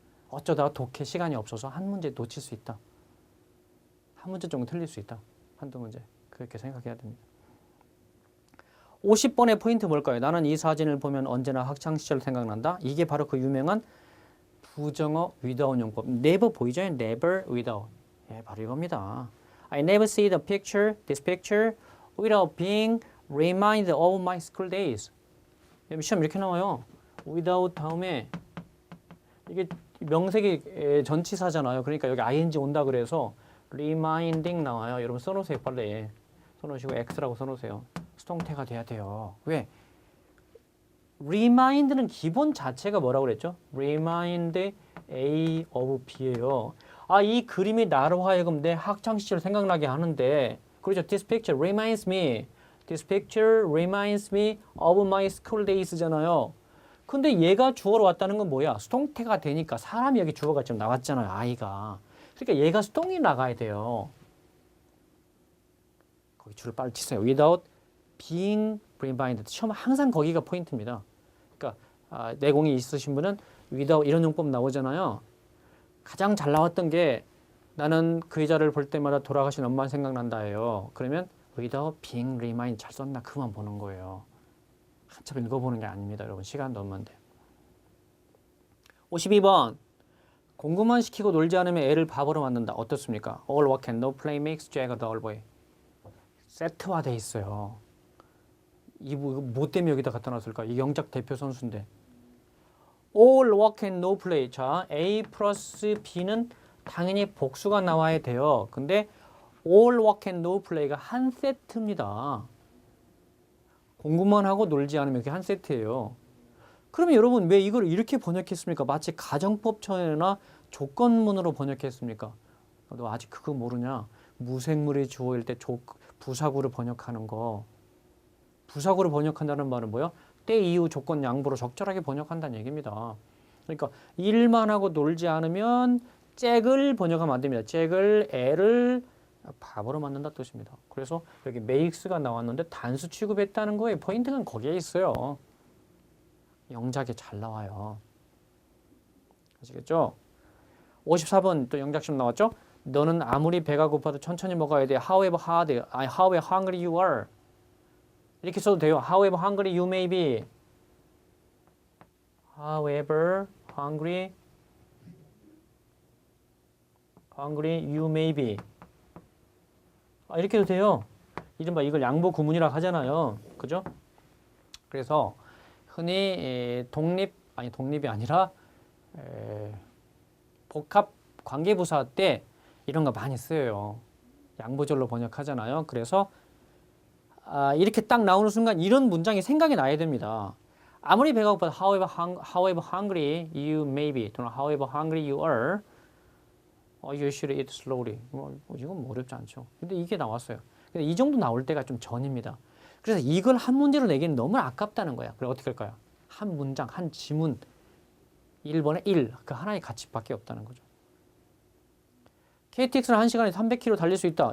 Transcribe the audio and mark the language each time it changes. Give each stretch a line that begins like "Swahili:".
Korean: 어쩌다가 독해 시간이 없어서 한 문제 놓칠 수 있다. 한 문제 정도 틀릴 수 있다. 한두 문제. 그렇게 생각해야 됩니다. 50번의 포인트 뭘까요? 나는 이 사진을 보면 언제나 학창시절 생각난다. 이게 바로 그 유명한 부정어 without 용법. never 보이죠?
English: never without.
Korean: 예, 바로 이겁니다.
English: I never see this picture without being reminded of my school days.
Korean: 시험 이렇게 나와요. without 다음에 이게 명색이 전치사잖아요. 그러니까 여기 ing 온다 그래서 reminding 나와요. 여러분 써놓으세요. 빨리. 써놓으시고 x라고 써놓으세요. 수동태가 돼야 돼요. 왜? remind는 기본 자체가 뭐라고 그랬죠?
English: remind A of B예요.
Korean: 이 그림이 나로 하여금 내 학창시절 생각나게 하는데 그렇죠?
English: This picture reminds me. This picture reminds me of my school days잖아요.
Korean: 근데 얘가 주어로 왔다는 건 뭐야? 수동태가 되니까 사람이 여기 주어가 지금 나왔잖아요. 아이가. 그러니까 얘가 수동이 나가야 돼요. 거기 줄을 빨리 치세요.
English: without being reminded.
Korean: 시험 항상 거기가 포인트입니다. 그러니까 내공이 있으신 분은 without 이런 용법 나오잖아요. 가장 잘 나왔던 게 나는 그 여자를 볼 때마다 돌아가신 엄마 생각난다예요. 그러면
English: without being reminded
Korean: 잘 썼나 그만 보는 거예요. 한참 읽어보는 게 아닙니다. 여러분 시간도 없는데. 52번 공부만 시키고 놀지 않으면 애를 바보로 만든다. 어떻습니까?
English: All work and no play makes Jack a dull boy.
Korean: 세트화돼 있어요. 이거 뭐 때문에 여기다 갖다 놨을까? 이 영작 대표 선수인데.
English: All work and no play.
Korean: 자, A 플러스 B는 당연히 복수가 나와야 돼요. 근데
English: all work and no play
Korean: 가 한 세트입니다. 공부만 하고 놀지 않으면 이게 한 세트예요. 그러면 여러분 왜 이걸 이렇게 번역했습니까? 마치 가정법처나 조건문으로 번역했습니까? 너 아직 그거 모르냐? 무생물의 주어일 때 부사구를 번역하는 거. 부사구를 번역한다는 말은 뭐야? 때 이후 조건 양보로 적절하게 번역한다는 얘기입니다. 그러니까 일만 하고 놀지 않으면 잭을 번역하면 안 됩니다. 잭을 애를 바보로 만든다 뜻입니다. 그래서 여기 makes가 나왔는데 단수 취급했다는 거에 포인트는 거기에 있어요. 영작에 잘 나와요. 아시겠죠? 54번 또 영작시험 나왔죠? 너는 아무리 배가 고파도 천천히 먹어야 돼.
English: However hungry you are.
Korean: 이렇게 써도 돼요.
English: However hungry you may be. However hungry you may be.
Korean: 이렇게 해도 돼요. 이른바 이걸 양보 구문이라고 하잖아요. 그죠? 그래서 흔히 독립이 아니라 복합 관계부사 때 이런 거 많이 쓰여요. 양보절로 번역하잖아요. 그래서 이렇게 딱 나오는 순간 이런 문장이 생각이 나야 됩니다. 아무리 배가 고파도
English: however hungry you may be 또는 however hungry you are, you should eat slowly.
Korean: 이건 뭐 어렵지 않죠. 근데 이게 나왔어요. 근데 이 정도 나올 때가 좀 전입니다. 그래서 이걸 한 문제로 내기는 너무 아깝다는 거야. 그럼 어떻게 할까요? 한 문장, 한 지문 1번에 1, 그 하나의 가치밖에 없다는 거죠. KTX는 1시간에 300km 달릴 수 있다.